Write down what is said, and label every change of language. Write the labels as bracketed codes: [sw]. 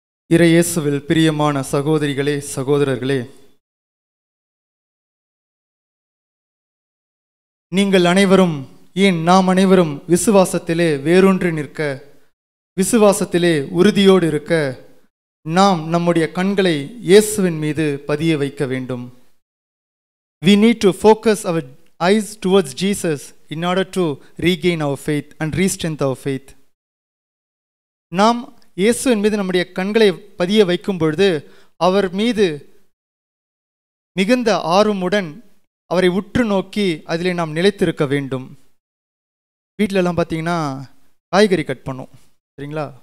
[ta] இறையேசுவில் பிரியமான சகோதரிகளே, சகோதரர்களே, நீங்கள் அனைவரும், ஏன் நாம் அனைவரும் விசுவாசத்திலே வேரூன்றி நிற்க, விசுவாசத்திலே உறுதியோடு இருக்க, நாம் நம்முடைய கண்களை இயேசுவின் மீது பதிய வைக்க வேண்டும். [en] We need to focus our eyes towards Jesus in order to regain our faith and re-strengthen our faith. [ta] நாம் இயேசுவின் மீது நம்முடைய கண்களை பதிய வைக்கும் பொழுது அவர் மீது மிகுந்த ஆர்வமுடன் அவரை உற்று நோக்கி அதிலே நாம் நிலைத்திருக்க வேண்டும். வீட்டிலலாம் பார்த்தீங்கன்னா காய்கறி கட் பண்ணும், சரிங்களா?